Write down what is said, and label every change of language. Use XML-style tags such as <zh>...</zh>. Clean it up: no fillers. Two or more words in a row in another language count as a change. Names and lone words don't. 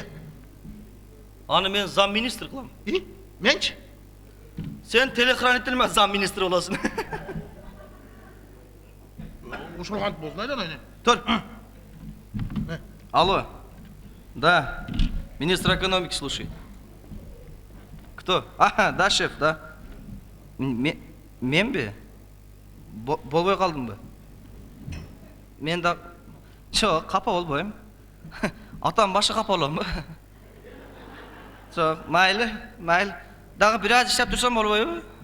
<ky>Аны мен зам министр кылам. Менчи? Сен телохранитель мен зам министр болосуң. Ушул кантип болсун айдан. Тур. Алло. Да.</ky> <ru>Министр экономики слушает. Кто?</ru> <ky>Ага, да, шеф, да. Мен бе? Болбой калдым бе? Мен да... Жок, капа болбойм. Атам башы капа болом. Жок, майлы. Дагы бир аз иштеп турсам болбойбу?</ky>